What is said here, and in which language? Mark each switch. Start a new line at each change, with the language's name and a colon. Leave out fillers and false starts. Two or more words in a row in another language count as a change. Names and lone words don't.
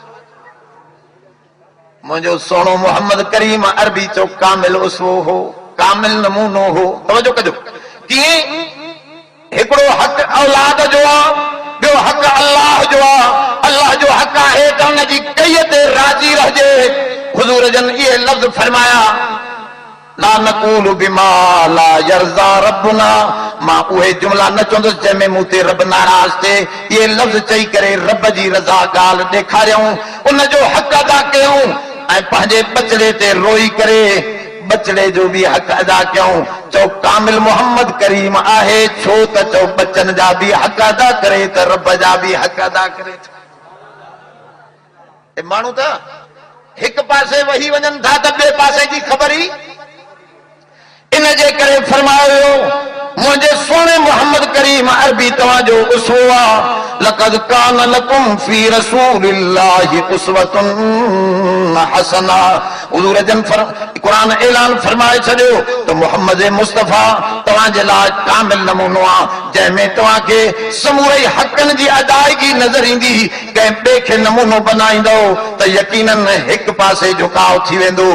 Sindhi: मुंहिंजो सोनो मोहम्मद करीम अरबी चो कामिल उसवो हो, कामिल नमूनो हो। तवजो कजो, कीअं हिकिड़ो हक़ औलाद जो आहे, ॿियो हक़ अल्लाह जो आहे। अल्लाह जो हक़ आहे त हुन जी कईअ ते राज़ी रहिजे। हुजूर जन इहे लफ़्ज़ फरमाया
Arabic: لا نقول بما لا يرضى ربنا,
Sindhi: मां उहे जुमला न चवंदुसि जंहिंमें मूं ते रब नाराज़ थिए। इहे लफ़्ज़ चई करे रब जी रज़ा ॻाल्हि ॾेखारियऊं, उन जो हक़ अदा कयूं ऐं पंहिंजे बचड़े ते रोई करे बचड़े जो बि हक़ अदा कयूं। चओ कामिल मोहम्मद करीम आहे, छो त चओ बच्चन जा बि हक़ अदा करे त रब जा बि हक़ अदा करे। माण्हू त हिक पासे वही वञनि था त ॿिए पासे जी ख़बर ई इन जे करे फरमायो मुंहिंजे सोने मोहम्मद करीम अरबी तव्हांजो उसवो आहे।
Arabic: لقد كان لكم في رسول الله أسوة حسنة.
Sindhi: हुज़ूर जन क़ुरान ऐलान फरमाए छॾियो त मोहम्मद मुस्तफ़ा तव्हांजे लाइ कामिल नमूनो आहे, जंहिंमें तव्हांखे समूरे हक़नि जी अदायगी नज़र ईंदी। कंहिं ॿिए खे नमूनो बनाईंदो त यकीनन हिक पासे झुकाव थी वेंदो।